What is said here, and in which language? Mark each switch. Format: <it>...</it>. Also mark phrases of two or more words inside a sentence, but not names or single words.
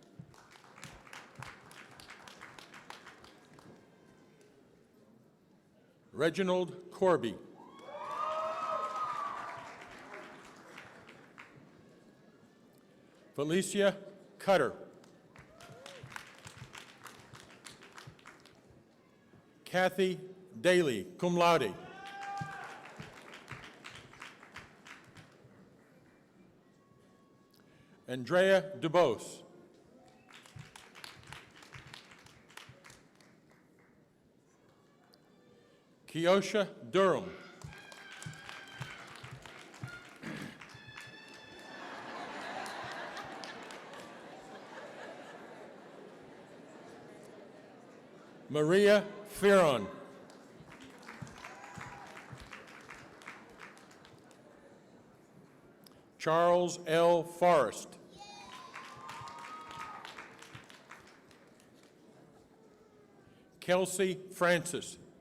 <en>Reginald Corby. Felicia Cutter. Kathy Daly,</en> <la>cum laude.</la> <en>Andrea DuBose. Keosha Durham. Maria Fearon. Charles L. Forrest. Kelsey Francis.</en>